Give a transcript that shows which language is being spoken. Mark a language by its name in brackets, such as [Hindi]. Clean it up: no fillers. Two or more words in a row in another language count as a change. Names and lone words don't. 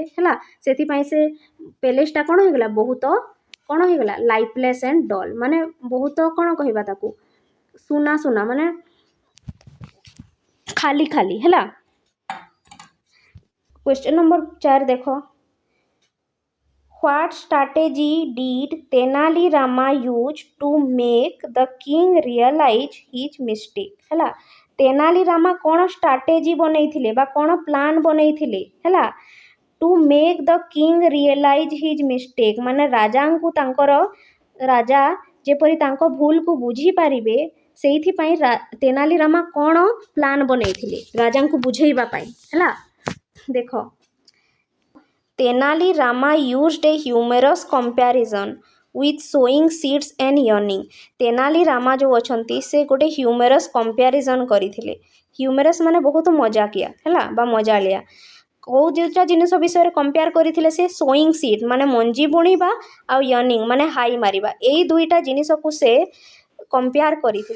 [Odia] ହେଲା, ସେଥିପାଇଁ ସେ ପ୍ୟାଲେସ୍ଟା କ'ଣ ହେଇଗଲା, ବହୁତ କ'ଣ ହେଇଗଲା, [English] lifeless and dull, [Odia] ମାନେ ବହୁତ କ'ଣ କହିବା ତାକୁ, ସୁନା ମାନେ ଖାଲି। ହେଲା, [English] question number [Odia] 4 ଦେଖ। [English] What strategy did Tenali Rama use to make the king realize his mistake? [Odia] ହେଲା, ତେନାଲି ରାମା କ'ଣ ଷ୍ଟ୍ରାଟେଜି ବନେଇଥିଲେ ବା କ'ଣ ପ୍ଲାନ୍ ବନେଇଥିଲେ? ହେଲା, [English] to make the king realize his mistake [Odia] ମାନେ ରାଜା ଯେପରି ତାଙ୍କ ଭୁଲକୁ ବୁଝିପାରିବେ ସେଇଥିପାଇଁ ତେନାଲି ରାମା କ'ଣ ପ୍ଲାନ୍ ବନେଇଥିଲେ ରାଜାଙ୍କୁ ବୁଝେଇବା ପାଇଁ। ହେଲା, ଦେଖ। [English] ତେନାଲି ରାମା used a humorous comparison with sowing seeds and yearning। [Odia] ତେନାଲି ରାମା ଯେଉଁ ଅଛନ୍ତି ସେ ଗୋଟେ [English] humorous comparison [Odia] କରିଥିଲେ। ହ୍ୟୁମରସ୍ ମାନେ ବହୁତ ମଜାକିଆ ହେଲା ବା ମଜାଳିଆ। କେଉଁ ଦୁଇଟା ଜିନିଷ ବିଷୟରେ କମ୍ପେୟାର କରିଥିଲେ ସେ [English] sowing seed [Odia] ମାନେ ମଞ୍ଜି ବୁଣିବା ଆଉ ୟର୍ନିଂ ମାନେ ହାଇ ମାରିବା, ଏଇ ଦୁଇଟା ଜିନିଷକୁ ସେ କମ୍ପେୟାର କରିଥିଲେ।